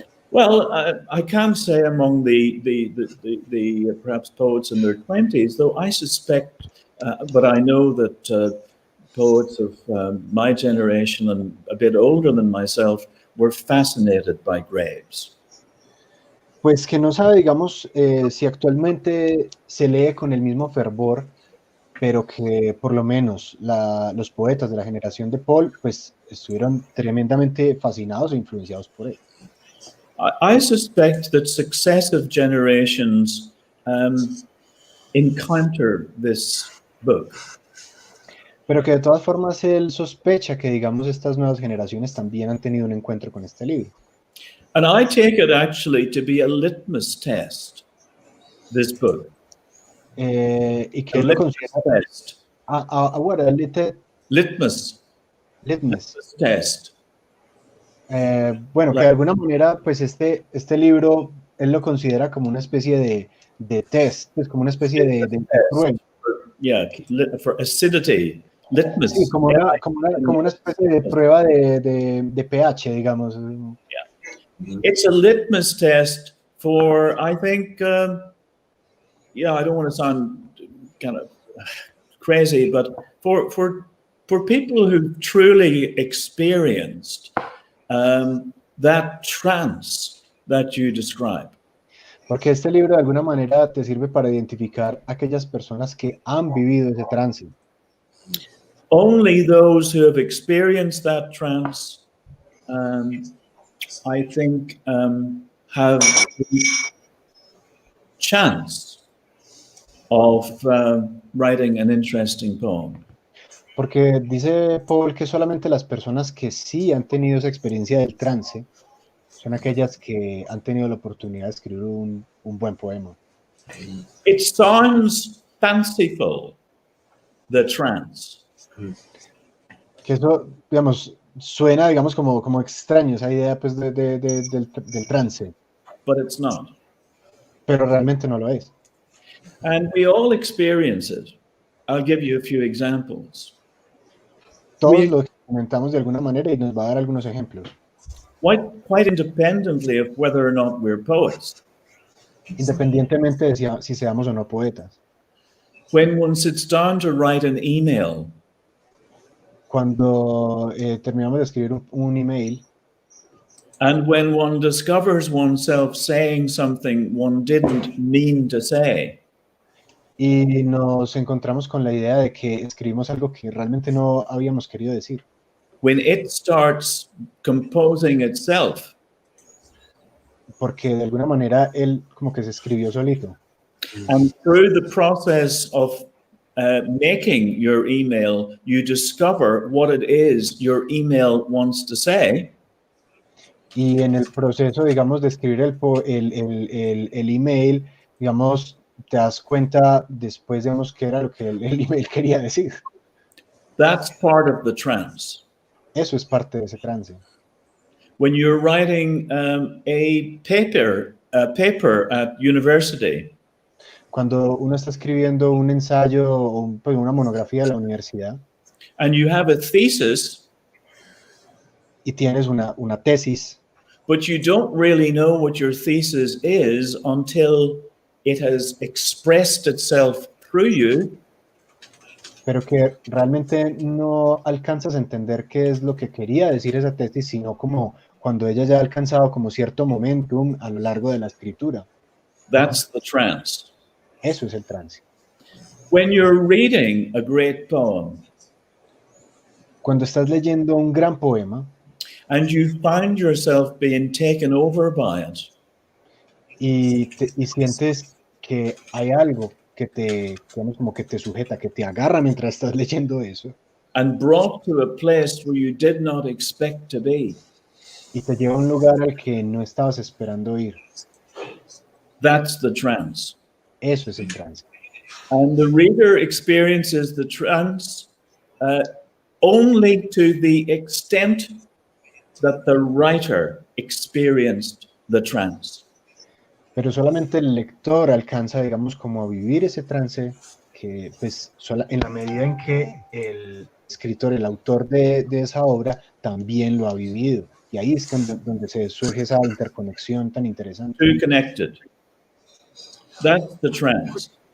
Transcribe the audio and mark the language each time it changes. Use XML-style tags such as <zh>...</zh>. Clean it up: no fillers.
<en>well, I can't say among the perhaps poets in their 20s, though I suspect, but I know that poets of my generation and a bit older than myself were fascinated by Graves.</en> <es>Pues que no sabe, digamos, si actualmente se lee con el mismo fervor, pero que por lo menos los poetas de la generación de Paul, pues estuvieron tremendamente fascinados e influenciados por él.</es> <en>I suspect that successive generations encounter this book.</en> <es>Pero que de todas formas él sospecha que, digamos, estas nuevas generaciones también han tenido un encuentro con este libro.</es> <en>And I take it actually to be a litmus test, this book.</en> <es>Y que</es> <en>A</en> <es>él lo</es> <en>litmus</en> <es>considera</es> <en>test. what, a Litmus litmus. test.</en> <es>Bueno, que de alguna manera, pues este libro, él lo considera como una especie de test, pues como una especie de prueba.</es> <en>Yeah, for acidity, litmus.</en> <es>Sí, como una especie de prueba de pH, digamos.</es> <en>It's a litmus test for, I think, yeah, I don't want to sound kind of crazy, but for people who truly experienced that trance that you describe.</en> <es>Porque este libro de alguna manera te sirve para identificar a aquellas personas que han vivido ese trance.</es> <en>Only those who have experienced that trance, I think, have the chance of writing an interesting poem.</en> <es>Porque dice Paul que solamente las personas que sí han tenido esa experiencia del trance son aquellas que han tenido la oportunidad de escribir un buen poema.</es> <en>It sounds fanciful, the trance.</en> <es>Que eso, digamos, suena, digamos, como extraño, esa idea pues del trance,</es> <en>But it's not.</en> <es>pero realmente no lo es.</es> <en>And we all experience it. I'll give you a few examples.</en> <es>Todos lo experimentamos de alguna manera y nos va a dar algunos ejemplos.</es> <en>Quite independently of whether or not we're poets.</en> <es>Independientemente de si seamos o no poetas.</es> <en>When one sits down to write an email,</en> <es>cuando terminamos de escribir un email,</es> <en>and when one discovers oneself saying something one didn't mean to say,</en> <es>y nos encontramos con la idea de que escribimos algo que realmente no habíamos querido decir.</es> <en>when it starts composing itself,</en> <es>Porque de alguna manera él como que se escribió solito.</es> <en>and through the process of making your email, you discover what it is your email wants to say,</en> <es>Y en el proceso, digamos, de escribir el email, digamos, te das cuenta después, digamos, qué era lo que el email quería decir.</es> <en>that's part of the trance.</en> <es>Eso es parte de ese trance.</es> <en>When you're writing a paper at university,</en> <es>Cuando uno está escribiendo un ensayo o pues, una monografía de la universidad</es> <en>and you have a thesis,</en> <es>y tienes una tesis,</es> <en>but you don't really know what your thesis is until it has expressed itself through you,</en> <es>pero que realmente no alcanzas a entender qué es lo que quería decir esa tesis, sino como cuando ella ya ha alcanzado como cierto momentum a lo largo de la escritura.</es> <en>that's the trance.</en> <es>Eso es el trance.</es> <en>When you're reading a great poem</en> <es>Cuando estás leyendo un gran poema</es> <en>and you find yourself being taken over by it,</en> <es>y sientes que hay algo que te, digamos, como que te sujeta, que te agarra mientras estás leyendo eso</es> <en>and brought to a place where you did not expect to be,</en> <es>y te lleva a un lugar al que no estabas esperando ir.</es> <en>that's the trance.</en> <es>Eso es el trance.</es> <en>And the reader experiences the trance only to the extent that the writer experienced the trance.</en> <es>Pero solamente el lector alcanza, digamos, como a vivir ese trance que, pues, en la medida en que el escritor, el autor de esa obra, también lo ha vivido. Y ahí es donde se surge esa interconexión tan interesante.</es> <en>Two connected. That's the trance.</en>